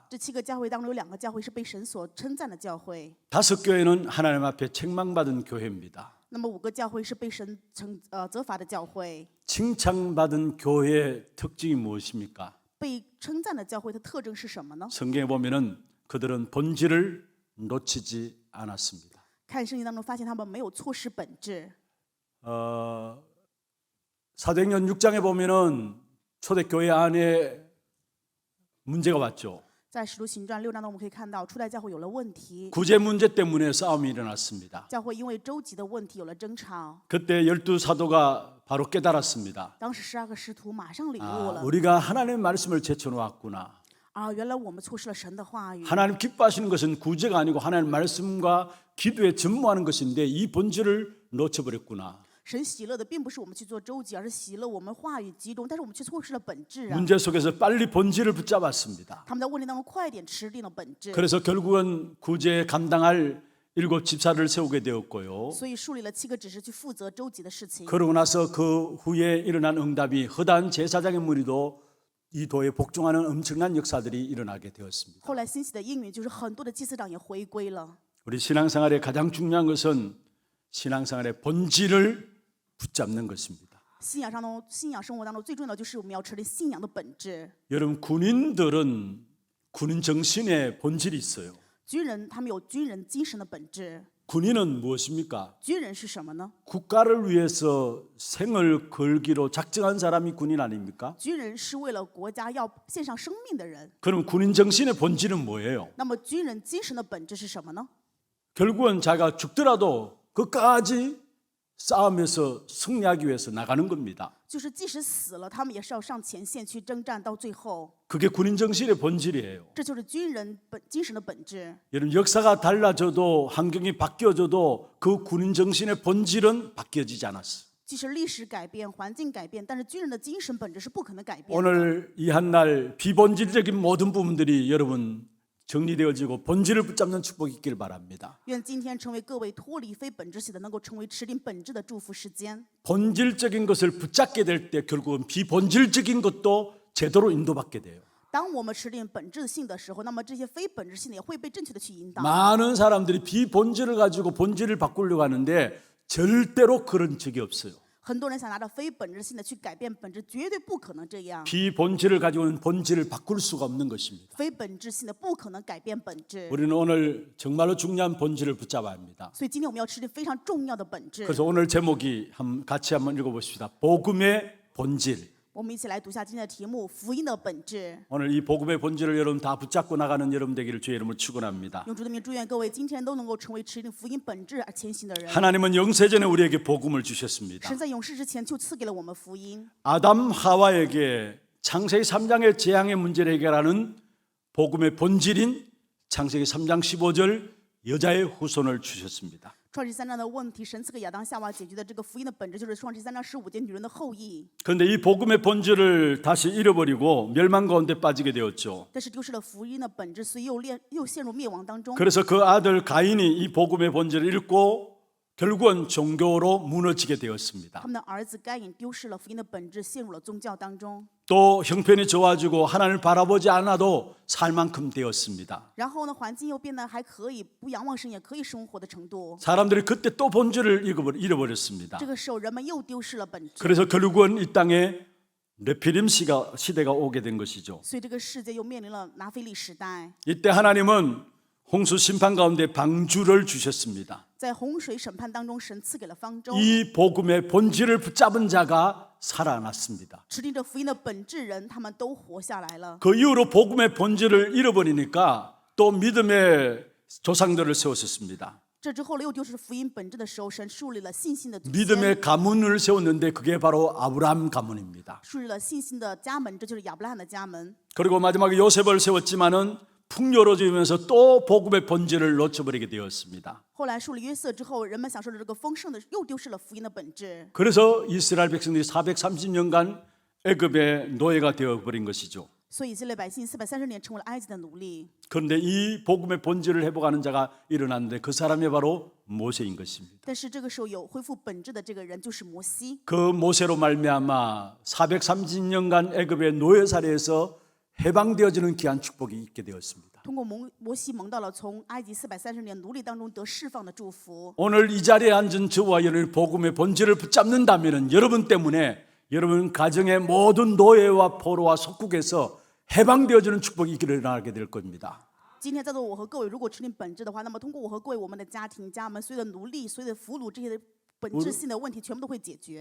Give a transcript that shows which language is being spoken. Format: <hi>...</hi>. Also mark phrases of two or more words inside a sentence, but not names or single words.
<zh>这7个教会当中有2个教会是被神所称赞的教会，</zh> <ko>5교회는 하나님 앞에 책망받은 교회입니다.</ko> <zh>那么5个教会是被神责罚的教会。</zh> <ko>칭찬받은 교회의 특징이 무엇입니까?</ko> <zh>被称赞的教会的特征是什么呢？</zh> <ko>성경에 보면은 그들은 본질을 놓치지 않았습니다.</ko> <zh>看圣经当中发现他们没有错失本质。</zh> <ko>사도행전 6장에 보면은 초대교회 안에 문제가 왔죠.</ko> <zh>在使徒行传6章中，我们可以看到初代教会有了问题，</zh> <ko>구제 문제 때문에 싸움이 일어났습니다.</ko> <zh>教会因为周集的问题有了争吵。</zh> <ko>그때 12사도가 바로 깨달았습니다.</ko> <zh>当时12个使徒马上领悟了，</zh> <ko>우리가 하나님의 말씀을 제쳐놓았구나.</ko> <zh>原来我们错失了神的话语。</zh> <ko>하나님 기뻐하시는 것은 구제가 아니고 하나님 말씀과 기도에 전무하는 것인데 이 본질을 놓쳐버렸구나.</ko> <zh>神喜乐的并不是我们去做周记，而是喜乐我们话语集中，但是我们却错失了本质啊。</zh> <ko>문제 속에서 빨리 본질을 붙잡았습니다.</ko> <zh>他们在问题当中快点吃定了本质，</zh> <ko>그래서 결국은 구제 감당할 7 집사를 세우게 되었고요.</ko> <zh>所以树立了7个指示去负责周集的事情。</zh> <ko>그러고 나서 그 후에 일어난 응답이 허다한 제사장의 무리도 이 도에 복종하는 엄청난 역사들이 일어나게 되었습니다.</ko> <zh>后来兴起的应允就是很多的祭司长也回归了。</zh> <ko>우리 신앙생활의 가장 중요한 것은 신앙생활의 본질을 붙잡는 것입니다.</ko> <zh>信仰生活当中最重要的就是我们要持定信仰的本质。</zh> <ko>여러분 군인들은 군인 정신의 본질이 있어요.</ko> <zh>军人他们有军人精神的本质。</zh> <ko>군인은 무엇입니까?</ko> <zh>军人是什么呢？</zh> <ko>국가를 위해서 생을 걸기로 작정한 사람이 군인 아닙니까?</ko> <zh>军人是为了国家要献上生命的人。</zh> <ko>그럼 군인 정신의 본질은 뭐예요?</ko> <zh>那么军人精神的本质是什么呢？</zh> <ko>결국은 자기가 죽더라도 끝까지 싸움에서 승리하기 위해서 나가는 겁니다.</ko> <zh>就是即使死了，他们也是要上前线去征战到最后。</zh> <ko>그게 군인 정신의 본질이에요.</ko> <zh>这就是军人精神的本质。</zh> <ko>여러분 역사가 달라져도 환경이 바뀌어져도 그 군인 정신의 본질은 바뀌어지지 않았어요.</ko> <zh>即使历史改变、环境改变，但是军人的精神本质是不可能改变的。</zh> <ko>오늘 이 한 날 비본질적인 모든 부분들이 여러분 정리되어지고 본질을 붙잡는 축복이 있길 바랍니다.</ko> <zh>愿今天成为各位脱离非本质性的，能够成为持定本质的祝福时间。</zh> <ko>본질적인 것을 붙잡게 될 때 결국은 비본질적인 것도 제대로 인도받게 돼요.</ko> <zh>当我们持定本质性的时候，那么这些非本质性的也会被正确的去引导。</zh> <ko>많은 사람들이 비본질을 가지고 본질을 바꾸려고 하는데 절대로 그런 적이 없어요.</ko> <zh>很多人想拿着非本质性的去改变本质，绝对不可能这样。</zh> <ko>비본질을 가지고는 본질을 바꿀 수가 없는 것입니다.</ko> <zh>非本质性的不可能改变本质。</zh> <ko>우리는 오늘 정말로 중요한 본질을 붙잡아야 합니다.</ko> <zh>所以今天我们要持定非常重要的本质。</zh> <ko>그래서 오늘 제목이 같이 한번 읽어보십시다. 복음의 본질.</ko> <zh>我们一起来读下今天的题目：福音的本质。</zh> <ko>오늘 이 복음의 본질을 여러분 다 붙잡고 나가는 여러분 되기를 주의 이름으로 축원합니다.</ko> <zh>用主的名祝愿各位今天都能够成为持定福音本质而前行的人。</zh> <ko>하나님은 영세전에 우리에게 복음을 주셨습니다.</ko> <zh>神在永世之前就赐给了我们福音。</zh> <ko>아담 하와에게 창세기 3장의 재앙의 문제를 해결하는 복음의 본질인 창세기 3장 15절 여자의 후손을 주셨습니다.</ko> <zh>创世3章的问题，神赐给亚当夏娃解决的这个福音的本质，就是创世3章15节女人的后裔。</zh> <ko>그런데 이 복음의 본질을 다시 잃어버리고 멸망 가운데 빠지게 되었죠.</ko> <zh>但是丢失了福音的本质，所以又陷入灭亡当中。</zh> <ko>그래서 그 아들 가인이 이 복음의 본질을 잃고 결국은 종교로 무너지게 되었습니다.</ko> <zh>他们的儿子该隐丢失了福音的本质，陷入了宗教当中。</zh> <ko>또 형편이 좋아지고 하나님을 바라보지 않아도 살 만큼 되었습니다.</ko> <zh>然后呢，环境又变得还可以，不仰望神也可以生活的程度。</zh> <ko>사람들이 그때 또 본질을 잃어버렸습니다.</ko> <zh>这个时候，人们又丢失了本质，</zh> <ko>그래서 결국은 이 땅에 네피림 시대가 오게 된 것이죠.</ko> <zh>所以这个世界又面临了拿非利时代。</zh> <ko>이때 하나님은 홍수 심판 가운데 방주를 주셨습니다.</ko> <zh>在洪水审判当中，神赐给了方舟。</zh> <ko>이 복음의 본질을 붙잡은 자가 살아났습니다.</ko> <zh>持定着福音的本质人，他们都活下来了。</zh> <ko>그 이후로 복음의 본질을 잃어버리니까 또 믿음의 조상들을 세웠습니다.</ko> <zh>这之后又丢失福音本质的时候，神树立了信心的祖先，</zh> <ko>믿음의 가문을 세웠는데 그게 바로 아브라함 가문입니다.</ko> <zh>树立了信心的家门，这就是亚伯拉罕的家门。</zh> <ko>그리고 마지막에 요셉을 세웠지만은 풍요로워지면서 또 복음의 본질을 놓쳐버리게 되었습니다.</ko> <zh>后来树立约瑟之后，人们享受了这个丰盛的，又丢失了福音的本质。</zh> <ko>그래서 이스라엘 백성들이 430년간 애굽의 노예가 되어버린 것이죠.</ko> <zh>所以以色列百姓430年成为了埃及的奴隶。</zh> <ko>그런데 이 복음의 본질을 회복하는 자가 일어났는데 그 사람이 바로 모세인 것입니다.</ko> <zh>但是这个时候有恢复本质的这个人就是摩西。</zh> <ko>그 모세로 말미암아 430년간 애굽의 노예살이에서 해방되어지는 귀한 축복이 있게 되었습니다.</ko> <zh>通过摩西蒙到了从埃及430年奴隶当中得释放的祝福。</zh> <ko>오늘 이 자리에 앉은 저와 여러분이 복음의 본질을 붙잡는다면 여러분 때문에 여러분 가정의 모든 노예와 포로와 속국에서 해방되어지는 축복이 일어나게 될 겁니다.</ko> <zh>今天在座我和各位，如果持定本质的话，那么通过我和各位，我们的家庭、家门，所有的奴隶、所有的俘虏这些本质性的问题，全部都会解决。</zh>